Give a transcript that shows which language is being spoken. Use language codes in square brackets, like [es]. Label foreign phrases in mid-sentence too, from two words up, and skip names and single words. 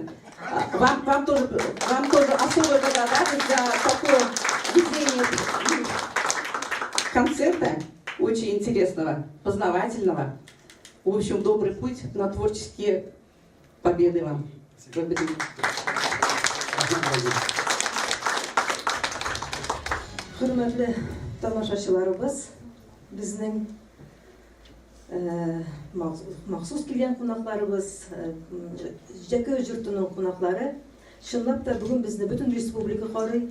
[ru] Вам тоже особая благодарность за такое ведение концерта, очень интересного, познавательного. В общем, добрый путь на творческие победы вам. Благодарю. [tt] Hürmetli тамашачыларыбыз, безнең махсус килгән кунакларыбыз, Җәкәү йортының кунаклары, чынлап та бүген безне бөтен республика карый.